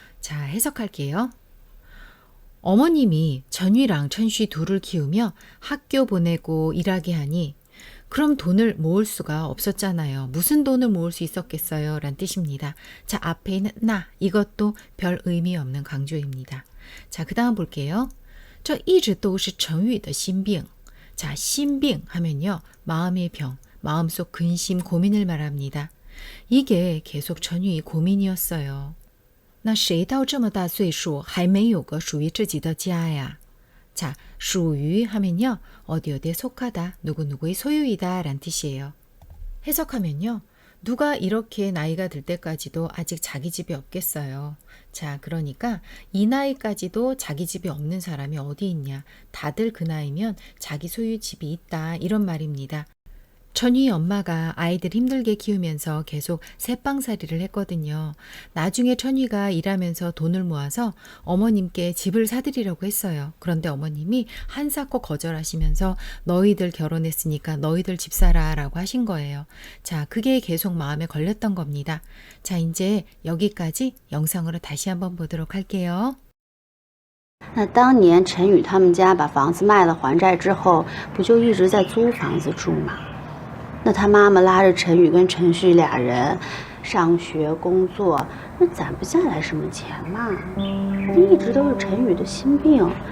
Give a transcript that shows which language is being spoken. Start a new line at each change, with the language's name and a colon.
Korean: 자, 해석할게요. 어머님이 전휘랑 천쉬 둘을 키우며 학교 보내고 일하게 하니 그럼 돈을 모을 수가 없었잖아요. 무슨 돈을 모을 수 있었겠어요? 라는 뜻입니다. 자, 앞에 있는 나, 이것도 별 의미 없는 강조입니다. 자, 그 다음 볼게요.
Chinese: 这一直都是陈宇的心病.
Korean: 자,心病 하면요. 마음의 병, 마음속 근심, 고민을 말합니다. 이게 계속 전휘의 고민이었어요. 那谁到这么大岁数还没有个属于自己的家呀? 자, 属于 하면요. 어디 어디에 속하다, 누구누구의 소유이다 라는 뜻이에요. 해석하면요. 누가 이렇게 나이가 들 때까지도 아직 자기 집이 없겠어요. 자, 그러니까 이 나이까지도 자기 집이 없는 사람이 어디 있냐. 다들 그 나이면 자기 소유 집이 있다 이런 말입니다. 천휘 엄마가 아이들 힘들게 키우면서 계속 새빵살이를 했거든요. 나중에 천휘가 일하면서 돈을 모아서 어머님께 집을 사드리려고 했어요. 그런데 어머님이 한사코 거절하시면서 너희들 결혼했으니까 너희들 집 사라 라고 하신 거예요. 자, 그게 계속 마음에 걸렸던 겁니다. 자, 이제 여기까지 영상으로 다시 한번 보도록 할게요.
Chinese: 那当年陈宇他们家把房子卖了还债之后不就一直在租房子住吗？那他妈妈拉着陈宇跟陈旭俩人上学工作，那攒不下来什么钱嘛，这一直都是陈宇的心病。